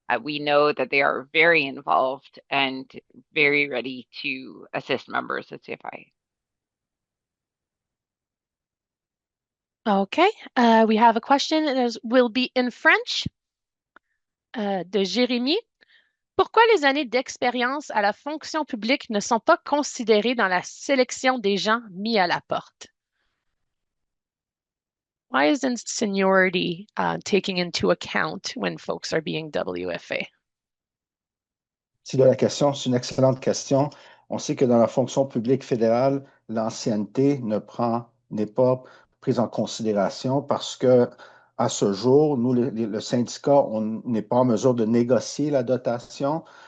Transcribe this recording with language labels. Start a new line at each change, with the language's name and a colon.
English: We know that they are very involved and very ready to assist members at CFIA. Okay, we have a question that will be in French de Jérémy.
French: Pourquoi les années d'expérience à la fonction publique ne sont pas considérées dans la sélection des gens mis à la porte?
English: Why isn't seniority taken into account when folks are being WFA?
French: C'est de la question, c'est une excellente question. On sait que dans la fonction publique fédérale, l'ancienneté n'est pas prise en considération parce que à ce jour, nous, le syndicat, on n'est pas en mesure de négocier la dotation.